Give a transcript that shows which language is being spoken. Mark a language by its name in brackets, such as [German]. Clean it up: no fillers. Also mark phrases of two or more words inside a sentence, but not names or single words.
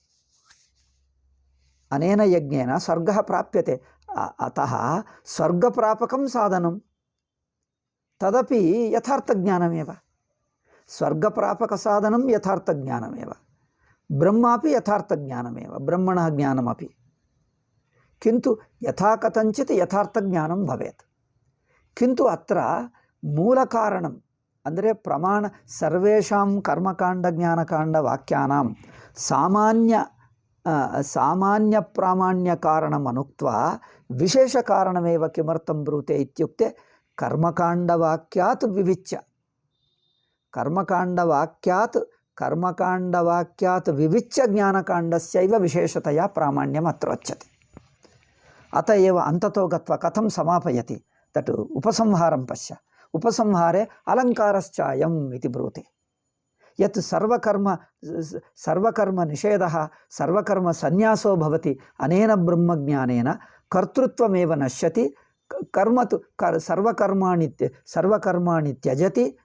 [Sanskrit] अनेन यज्ञेन स्वर्गः प्राप्यते अतः स्वर्गप्रापकं साधनं तदपि यथार्थज्ञानमेव स्वर्गप्रापकसाधनं यथार्थज्ञानमेव ब्रह्मापि यथार्थज्ञानमेव ब्रह्मणः ज्ञानमपि किन्तु यथा कथञ्चित् यथार्थज्ञानं भवेत् किन्तु अत्र मूलकारणम् ಅಂದರೆ ಪ್ರಮಾಣ ಸರ್ವೇಷಾಂ ಕರ್ಮಕಾಂಡಜ್ಞಾನಕಾಂಡವಾಕ್ಯಾನಾಂ ಸಾಮಾನ್ಯ ಪ್ರಾಮಾಣ್ಯ ಕಾರಣಂ ಅನುಕ್ತ್ವಾ ವಿಶೇಷ ಕಾರಣಮೇವ ಕಿಮರ್ಥಂ ಬ್ರೂತೆ ಇತ್ಯುಕ್ತೆ ಕರ್ಮಕಾಂಡವಾಕ್ಯಾತ್ ವಿವಿಚ್ಯ ಕರ್ಮಕಾಂಡವಾಕ್ಯಾತ್ ವಿವಿಚ್ಯ ಜ್ಞಾನಕಾಂಡಸ್ಯೈವ ವಿಶೇಷತೆಯ ಪ್ರಾಮಾಣ್ಯಂ ಅತ್ರ ಉಚ್ಯತೆ ಅತ ಏವ ಅಂತತೋ ಗತ್ವಾ ಕಥಂ ಸಮಾಪಯತಿ ತಟ್ ಉಪಸಂಹಾರಂ ಪಶ್ಯ उपसंहारे अलङ्कारश्चायम् इति ब्रूते यत् सर्वकर्म निषेधः सर्वकर्म संन्यासो भवति अनेन ब्रह्मज्ञानेन कर्तृत्वमेव नश्यति कर्म तु सर्वकर्माणि त्यजति